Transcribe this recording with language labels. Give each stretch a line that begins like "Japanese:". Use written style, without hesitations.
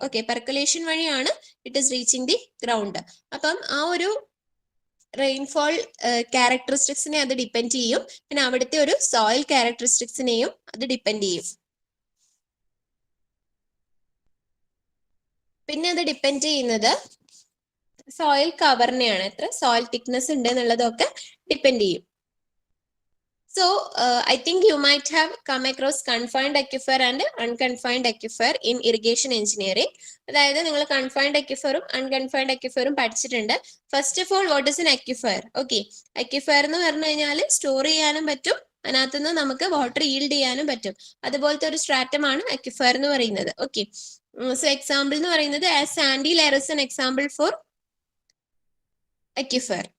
Malayalam: Okay, percolation വഴിയാണ്
English: It is reaching the ground.
Malayalam: അപ്പം ആ ഒരു റെയിൻഫോൾ ക്യാരക്ടറിസ്റ്റിക്സിനെ അത് ഡിപ്പെൻഡ് ചെയ്യും. പിന്നെ അവിടുത്തെ ഒരു സോയിൽ ക്യാരക്ടറിസ്റ്റിക്സിനെയും അത് ഡിപ്പെൻഡ് ചെയ്യും. പിന്നെ അത് ഡിപ്പെൻഡ് ചെയ്യുന്നത് സോയിൽ കവറിനെയാണ്, എത്ര സോയിൽ തിക്നെസ് ഉണ്ട് എന്നുള്ളതൊക്കെ ഡിപ്പെൻഡ് ചെയ്യും.
English: So I think you might have come across confined aquifer and unconfined aquifer in irrigation engineering.
Malayalam: അതായത് നിങ്ങൾ കൺഫൈൻഡ് അക്വിഫറും അൺകൺഫൈൻഡ് അക്വിഫറും പഠിച്ചിട്ടുണ്ട്.
English: First of all, what is an aquifer?
Malayalam: Okay, അക്വിഫർ എന്ന് പറഞ്ഞു കഴിഞ്ഞാൽ സ്റ്റോർ ചെയ്യാനും പറ്റും, അതിനകത്ത് നിന്ന് നമുക്ക് വാട്ടർ ഈൽഡ് ചെയ്യാനും പറ്റും. അതുപോലത്തെ ഒരു സ്ട്രാറ്റമാണ് അക്വിഫർ എന്ന് പറയുന്നത്. ഓക്കെ, സോ എക്സാമ്പിൾ എന്ന് പറയുന്നത്
English: As sandy layer is an example for aquifer.